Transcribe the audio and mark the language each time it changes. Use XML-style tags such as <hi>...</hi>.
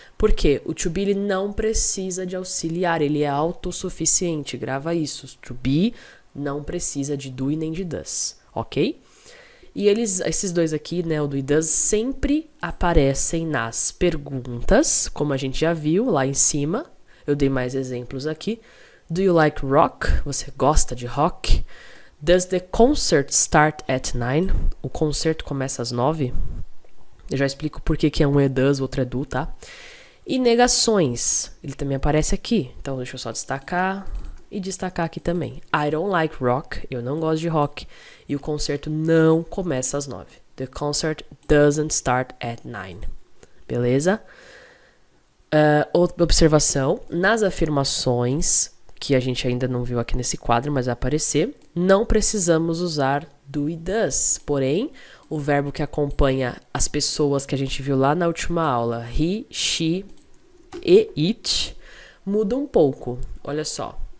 <pt>Porque o to be ele não precisa de auxiliar, ele é autossuficiente. Grava isso. To be não precisa de do e nem de does, ok? E esses dois aqui, né, o do e does, sempre aparecem nas perguntas, como a gente já viu lá em cima. Eu dei mais exemplos aqui.</pt> <en>Do you like rock?</en> <pt>Você gosta de rock?</pt> <en>Does the concert start at 9?</en> <pt>O concerto começa às 9? Eu já explico por que um é does, o outro é do, tá? E negações, ele também aparece aqui. Então deixa eu só destacar e destacar aqui também.</pt> <en>I don't like rock,</en> <pt>eu não gosto de rock. E o concerto não começa às 9.</pt> <en>The concert doesn't start at 9.</en> <pt>Beleza? Outra observação, nas afirmações, que a gente ainda não viu aqui nesse quadro, mas vai aparecer, não precisamos usar do e does. Porém, o verbo que acompanha as pessoas que a gente viu lá na última aula, he, she e it, muda um pouco. Olha só.</pt>